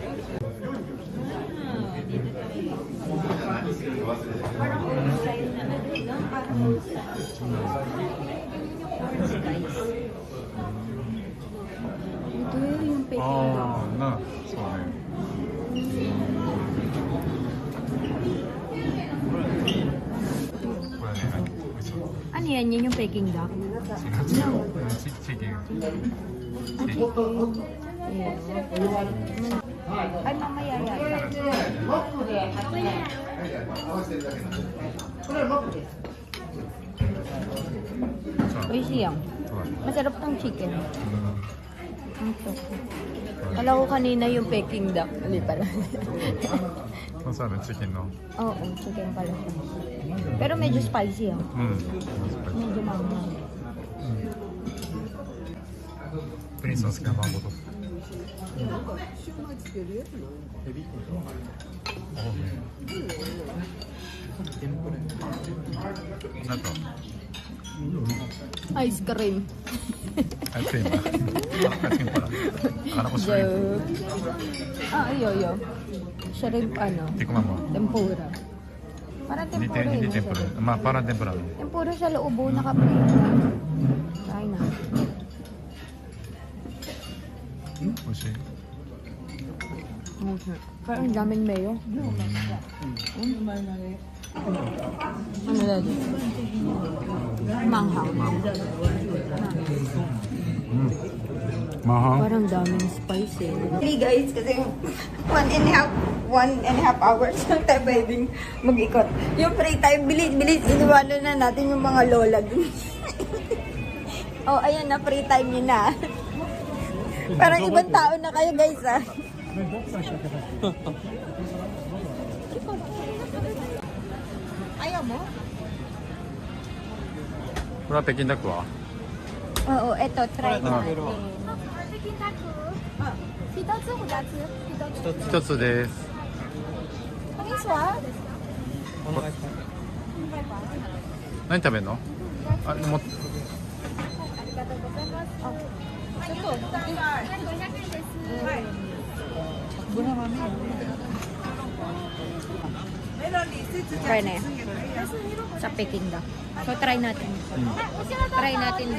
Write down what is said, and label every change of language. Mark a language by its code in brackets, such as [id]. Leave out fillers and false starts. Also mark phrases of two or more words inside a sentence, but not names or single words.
[tl] Ito yung Peking duck. [ja] あー、な、そうね。これね、美味しい。 [tl] Ano yan? Yan yung Peking duck? [ja] チキン。 [tl] Ay, mamaya yata. Oishi yan. Masarap tong chicken. Ito. Kala ko kanina yung Peking duck. Hindi pala. [ja] そうだね、チキンの。 [tl] Oo, chicken pala siya. Pero medyo spicy ah. [ja] うん。 [tl] Medyo manghang. [ja] プリンスの好きなマンゴーと。なんか、 [en] Ice cream. [ja] アイスクリーム。アイスクリームから。 [tl] Akala ko shrimp. Joke. Ah, ayo. Shrimp ano? Tikman mo. Tempura. Parang tempura Hindi yun. tempura. Parang tempura. Tempura sa loobo, nakaprito. Try na. [ja] 美味しい。 [tl] Parang daming mayo. Ano dali? Manghang. Mahal. Parang daming spice eh. [en] Hey guys, [tl] kasi 1.5 hours lang tayo pwedeng mag-ikot. Yung free time, bilis-bilis, iniwala na natin yung mga lola dun. Oh, ayan na, free time yun na. Parang ibang tao na kayo guys ah. Ayaw mo? [ja] これは北京ダックは [tl] Oo, eto, try natin. [ja] 一つです。何食べるの？あ、もう [tl] Try na yan. Sa Peking duck. So, try natin. Try natin din.